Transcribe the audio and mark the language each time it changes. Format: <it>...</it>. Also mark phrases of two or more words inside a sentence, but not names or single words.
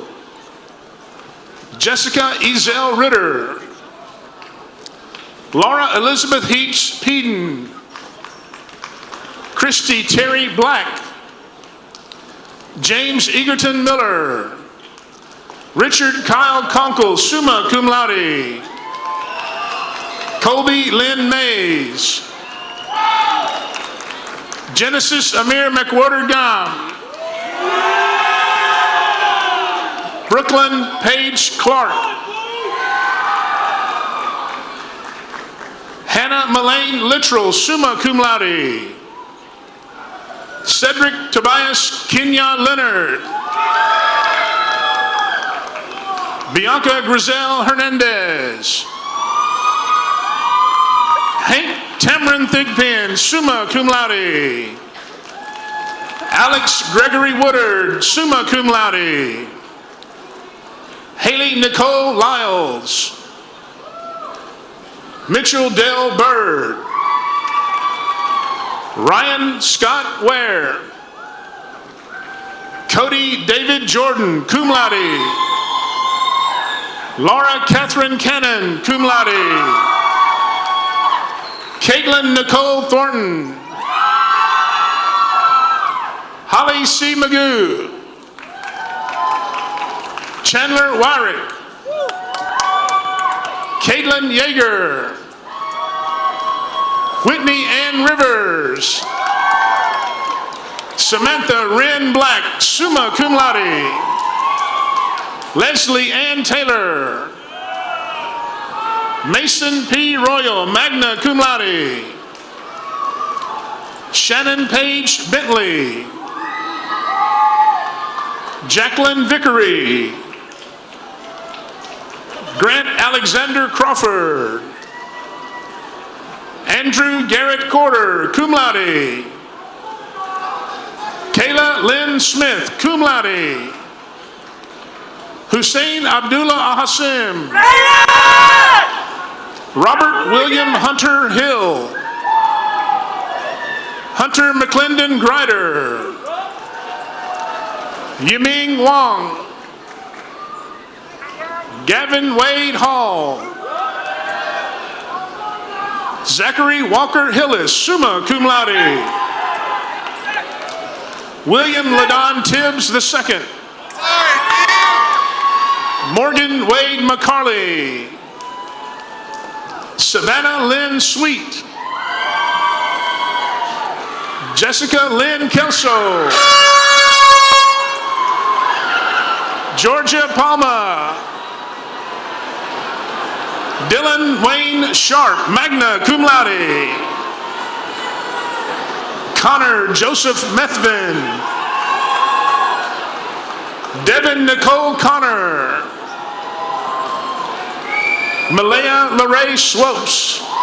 <en>Jessica Ezel Ritter. Laura Elizabeth Heaps Peden. Christy Terry Black. James Egerton Miller. Richard Kyle Conkle,</en> <la>summa cum laude.</la> <en>Colby Lynn Mays. Genesis Amir McWhorter Gam. Brooklyn Paige Clark. Hannah Melaine Littrell,</en> <la>summa cum laude.</la> <en>Cedric Tobias Kenya Leonard. Bianca Griselle Hernandez. Hank Tamron Thigpen,</en> <la>summa cum laude.</la> <en>Alex Gregory Woodard,</en> <la>summa cum laude.</la> <en>Haley Nicole Lyles. Mitchell Dale Bird. Ryan Scott Ware. Cody David Jordan,</en> <la>cum laude.</la> <en>Laura Catherine Cannon,</en> <la>cum laude.</la> <en>Caitlin Nicole Thornton. Holly C. Magoo. Chandler Wyrick. Caitlin Yeager. Whitney Ann Rivers. Samantha Wren Black,</en> <la>summa cum laude.</la> <en>Leslie Ann Taylor. Mason P. Royal,</en> <la>magna cum laude.</la> <en>Shannon Page Bentley. Jacqueline Vickery. Grant Alexander Crawford. Andrew Garrett Corder,</en> <la>cum laude.</la> <en>Kayla Lynn Smith,</en> <la>cum laude.</la> <en>Hussein Abdullah Ahassim. Robert William Hunter Hill. Hunter McClendon Grider. Yiming Wong. Gavin Wade Hall. Zachary Walker Hillis,</en> <la>summa cum laude.</la> <en>William Ladon Tibbs II. Morgan Wade McCarley. Savannah Lynn Sweet. Jessica Lynn Kelso. Georgia Palma. Dylan Wayne Sharp,</en> <la>magna cum laude.</la> <en>Connor Joseph Methvin. Devin Nicole Connor. Malaya Larae Swopes.</en>